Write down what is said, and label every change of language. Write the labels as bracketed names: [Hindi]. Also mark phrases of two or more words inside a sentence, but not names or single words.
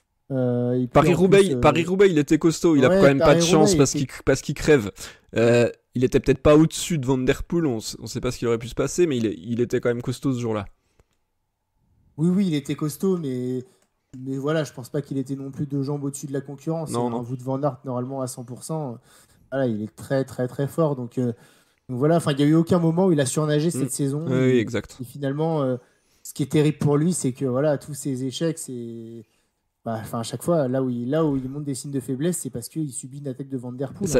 [French] Paris-Roubaix, il était costaud. Il a quand même pas de chance parce qu'il crève. il était peut-être pas au-dessus de Van Der Poel, on sait pas ce qu'il aurait pu se passer, mais il était quand même costaud ce jour-là. Oui, oui, il était costaud, mais voilà, je pense pas qu'il était non plus 2 jambes au-dessus de la concurrence. Non, Un non. Wout van Aert, normalement à 100%, voilà, il est très, très, très fort. Donc voilà, enfin, il n'y a eu aucun moment où il a surnagé Mm. cette saison. Oui, exact. Et finalement, ce qui est terrible pour lui, c'est que voilà, tous ses échecs, c'est. Bah, enfin, à chaque fois, là où il montre des signes de faiblesse, c'est parce qu'il subit une attaque de Van Der Poel, hein.